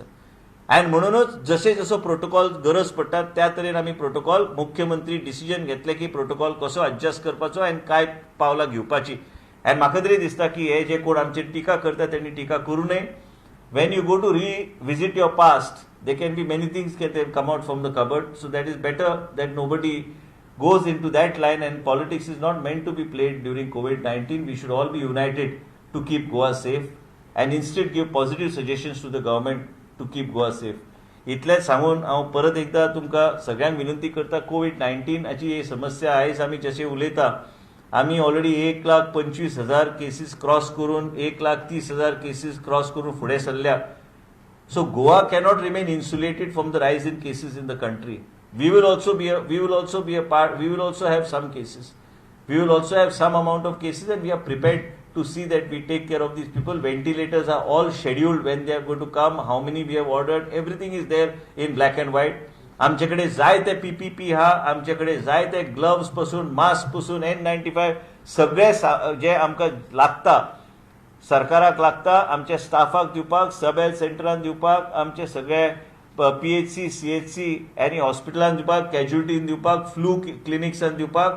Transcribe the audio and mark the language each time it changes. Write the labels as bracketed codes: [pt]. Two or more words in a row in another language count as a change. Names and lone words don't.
[kok] आनी म्हणूनच जशे जसो प्रोटोकॉल गरज पडटा त्या तरेन आमी प्रोटोकॉल, मुख्यमंत्री डिसिजन घेतले की प्रोटोकॉल कसो एडजस्ट करपाचो आनी काय पावलां घेवपाची. आनी म्हाका तरी दिसता की हे जे कोण आमचेर टिका करता तेणी टिका करूं नये. [en] When you go to revisit your past, there can be many things that come out from the cupboard. So that is better that nobody goes into that line, and politics is not meant to be played during COVID-19. We should all be united to keep Goa safe and instead give positive suggestions to the government to keep Goa safe. [kok] इतलेंच सांगून हांव परत एकदा तुमकां सगळ्यांक विनंती करता, कोविड-19 हाची समस्या आयज आमी जशें उलयता, आमी ऑलरेडी 1,25,000 [en] cases cross [kok] करून 1,30,000 [en] cases cross [kok] करून फुडें सरल्या. [en] So Goa cannot remain insulated from the rise in cases in the country. We will also have some cases. We will also have some amount of cases, and we are prepared to see that we take care of these people. Ventilators are all scheduled when they are going to come, how many we have ordered, everything is there in black and white. [kok] आमचेकडे जाय ते PPP हा, आमचेकडे जाय ते ग्लव्स पासून, मास्क पासून, N95 सगळे जे आमकां लागता, सरकाराक लागता, आमच्या स्टाफाक दिवपाक, [en] sub health centre [kok] दिवपाक, आमचे सगळे PHC, CHC आनी हॉस्पिटलान दिवपाक, कॅज्युलिटीन दिवपाक, [en] flu clinics [kok] दिवपाक.